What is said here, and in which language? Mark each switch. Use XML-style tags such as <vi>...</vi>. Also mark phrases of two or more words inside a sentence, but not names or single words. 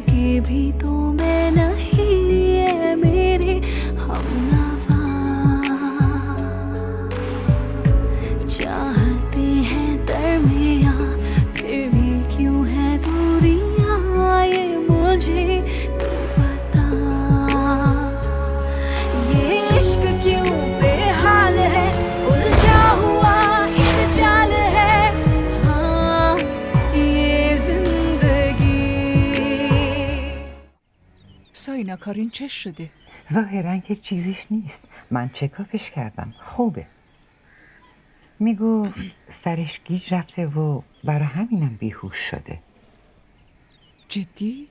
<hi>भी तो मैं नहीं है मेरे हमनवा चाहते हैं दरमियां फिर भी क्यों है दूरियां ये मुझे तो पता ये इश्क क्यों बेहाल है उलझा हुआ एक जाल है हाँ ये जिंदगी</hi> <fa>ساینا کارین چه شده؟ ظاهراً که چیزیش نیست. من چکاپش کردم. خوبه. میگفت سرش گیج رفته و برای همینم بیهوش شده. جدی؟</fa>